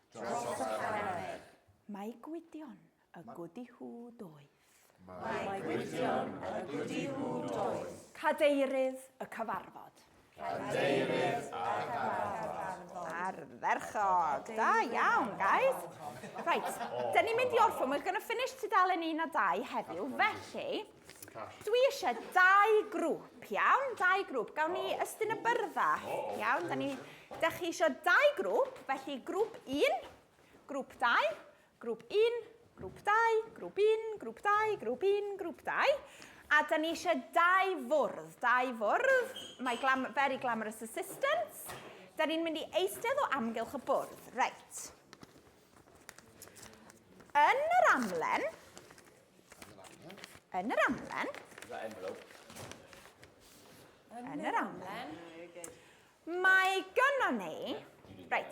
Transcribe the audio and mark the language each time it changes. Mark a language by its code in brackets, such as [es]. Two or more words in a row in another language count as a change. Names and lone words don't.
[cy] Mae Gwydion y godi hw doeth. Cadeirydd y cyfarfod. Ardderchog. Da iawn, guys. Right, dyn ni'n mynd I orffen. [en] We're going to finish [cy] tudalen 1 a 2 heddiw. Felly, dwi eisiau 2 grŵp, iawn? 2 grŵp. Gawn ni ystyn y byrddach, iawn? Dych chi eisiau 2 grŵp, felly grŵp 1, grŵp 2, grŵp 1, grŵp 2, grŵp 1, grŵp 2, grŵp 1, grŵp 2. A da ni eisiau 2 fwrdd. 2 fwrdd. [en] Mae very glamorous assistants. [cy] Da ni'n mynd I eistedd o amgylch y bwrdd. Reit. Yn yr amlen. Yn yr amlen. Yn yr amlen. Mae gynnon ni. Reit.